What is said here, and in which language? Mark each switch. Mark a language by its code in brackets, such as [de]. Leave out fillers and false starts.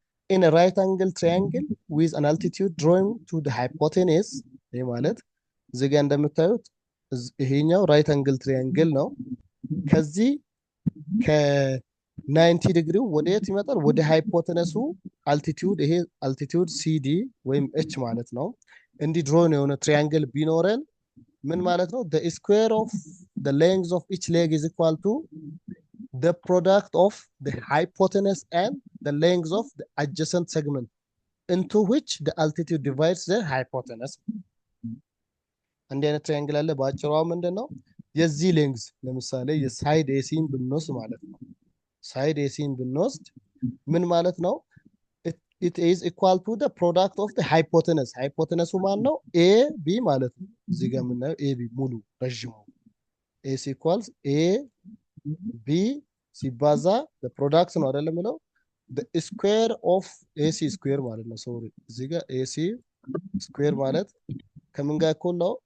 [en] in a right angle triangle with an altitude drawing to the hypotenuse [am] ይሄ ማለት እዚህ ጋር እንደምታዩት ይሄኛው ራይት አንግል ትሪያንግል ነው። ከዚህ ከ90 ዲግሪው ወደ የት ይመጣል? ወደ ሃይፖተነሱ አልቲቲዩድ፣ ይሄ አልቲቲዩድ ሲዲ ወይም ኤች ማለት ነው። እንዲህ ድሮን የሆነ ትሪያንግል ቢኖረን ምን ማለት ነው? [en] the square of the length of each leg is equal to the product of the hypotenuse and the length of the adjacent segment into which the altitude divides the hypotenuse። [am] እንዲህ አይነት ትሪያንግል አለ። በአጭሯ ምንድን ነው? የዚህ ሌንግዝ ለምሳሌ የሳይድ ኤሲን ብንወስድ ማለት ነው። ሳይድ ኤሲን ብንወስድ ምን ማለት ነው? [en] it is equal to the product of the hypotenuse። [am] ሃይፖተነሱ ማን ነው? ኤ ቢ ማለት ነው። እዚህ ጋር የምናየው ኤ ቢ ሙሉ ረዥሙ ኤሲ ኢኳልስ ኤ ቢ ሲባዛ ፕሮዳክት ነው አይደለም የሚለው ስኩዌር ኦፍ ኤሲ ስኩዌር ማለት ነው። ሶሪ እዚህ ጋር ኤሲ ስኩዌር ማለት ከምን ጋር እኩል ነው?